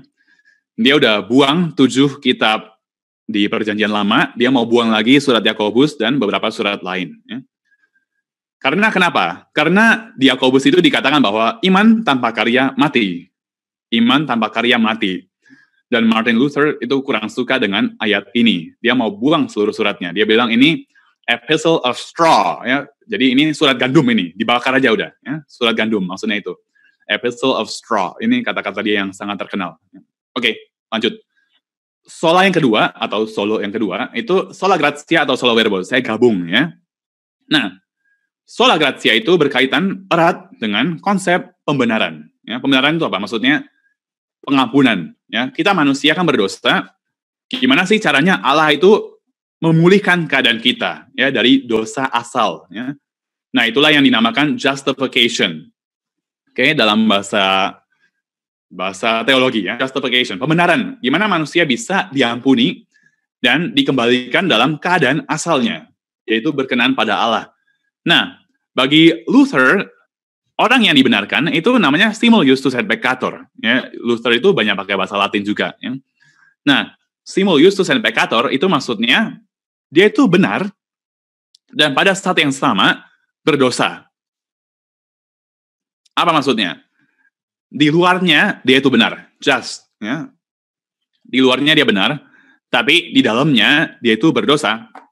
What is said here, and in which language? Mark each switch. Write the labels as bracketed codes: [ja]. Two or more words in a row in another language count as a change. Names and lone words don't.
[id] Dia udah buang 7 kitab di Perjanjian Lama, dia mau buang lagi surat Yakobus dan beberapa surat lain. Ya. Karena kenapa? Karena di Yakobus itu dikatakan bahwa iman tanpa karya mati. Iman tanpa karya mati. Dan Martin Luther itu kurang suka dengan ayat ini. Dia mau buang seluruh suratnya. Dia bilang ini [en] epistle of straw. [id] Ya. Jadi ini surat gandum ini. Dibakar aja udah. Ya. Surat gandum maksudnya itu. [en] Epistle of straw. [id] Ini kata-kata dia yang sangat terkenal. Oke, lanjut. Sola yang kedua, atau solo yang kedua, itu [la] sola gratia [id] atau [la] sola verbo. [id] Saya gabung ya. Nah, [la] sola gratia [id] itu berkaitan erat dengan konsep pembenaran. Ya, pembenaran itu apa? Maksudnya pengampunan. Ya, kita manusia kan berdosa. Gimana sih caranya Allah itu memulihkan keadaan kita ya dari dosa asal? Ya. Nah, itulah yang dinamakan justification. Oke, dalam bahasa teologi ya, justification, pembenaran. Gimana manusia bisa diampuni dan dikembalikan dalam keadaan asalnya, yaitu berkenan pada Allah. Nah, bagi Luther, orang yang dibenarkan itu namanya [la] simul justus et peccator. [id] Ya, Luther itu banyak pakai bahasa Latin juga. Ya. Nah, [la] simul justus et peccator [id] itu maksudnya dia itu benar dan pada saat yang sama berdosa. Apa maksudnya? Di luarnya dia itu benar, just. Ya. Di luarnya dia benar, tapi di dalamnya dia itu berdosa.